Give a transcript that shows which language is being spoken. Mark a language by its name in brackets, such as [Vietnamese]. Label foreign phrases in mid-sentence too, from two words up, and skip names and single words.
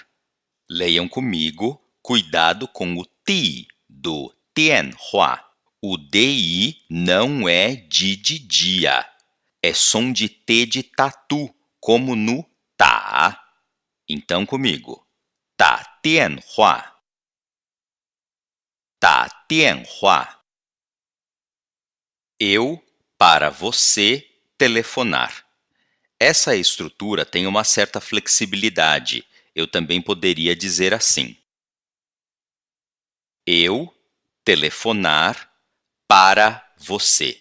[Portuguese] Leiam comigo, cuidado com o ti do 电话. O DI não é de dia, é som de T de tatu, como no tá. Então comigo, [Chinese] 打电话,打电话. [Portuguese] Eu, para você, telefonar. Essa estrutura tem uma certa flexibilidade. Eu também poderia dizer assim. Eu, telefonar, para você.